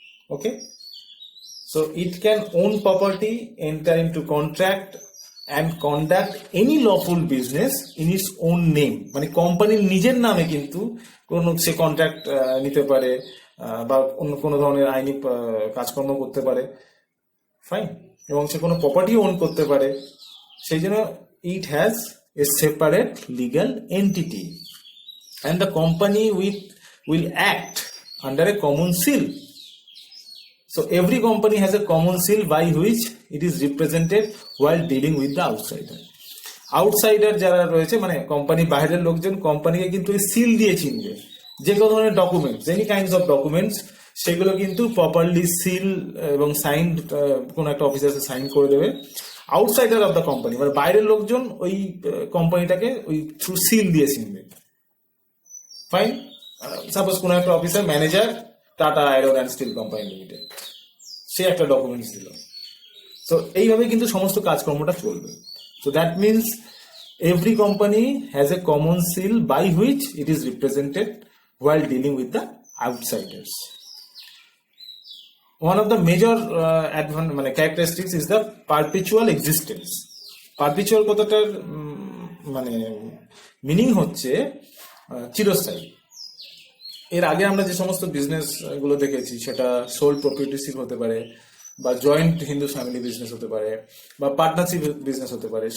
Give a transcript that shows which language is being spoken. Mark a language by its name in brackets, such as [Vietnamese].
[English] Okay, so it can own property, enter into contract and conduct any lawful business in its own name. [Bangla] মানে কোম্পানির নিজের নামে কিন্তু কোনো সে কন্ট্রাক্ট নিতে পারে বা অন্য কোনো ধরনের আইনি কাজকর্ম করতে পারে। ফাইন। এবং সে কোনো প্রপার্টি ওন করতে পারে। [English] সেই জন্য it has a separate legal entity and the company will act under a common seal. So every company has a common seal by which it is represented while dealing with the outsider. [Bangla] Outsider যারা রয়েছে, মানে company বাইরের লোকজন কোম্পানিকে কিন্তু এই seal দিয়ে চিনবে। যে কোনো ধরনের documents, any kinds of documents, সেগুলো কিন্তু প্রপারলি সিল এবং সাইন কোনো একটা অফিসার সাইন করে দেবে। আউটসাইডার অফ দ্য কোম্পানি মানে বাইরের লোকজন ওই কোম্পানিটাকে ওই থ্রু সিল দিয়ে চিনবে। ফাইন। সাপোজ কোনো একটা officer, manager, tata iron and steel company limited, সে একটা ডকুমেন্টস দিল। [English] So এইভাবে কিন্তু সমস্ত কাজকর্মটা চলবে। So that means every company has a common seal by which it is represented while dealing with the outsiders. One of the major characteristics is the perpetual existence. [Bangla] Perpetual কথাটার মানে meaning হচ্ছে চিরস্থায়ী। এর আগে আমরা যে সমস্ত বিজনেস গুলো দেখেছি, সেটা সোল প্রপ্রিয়েটরশিপ হতে পারে, বা জয়েন্ট হিন্দু ফ্যামিলি বিজনেস হতে পারে, বা পার্টনারশিপ বিজনেস হতে পারে।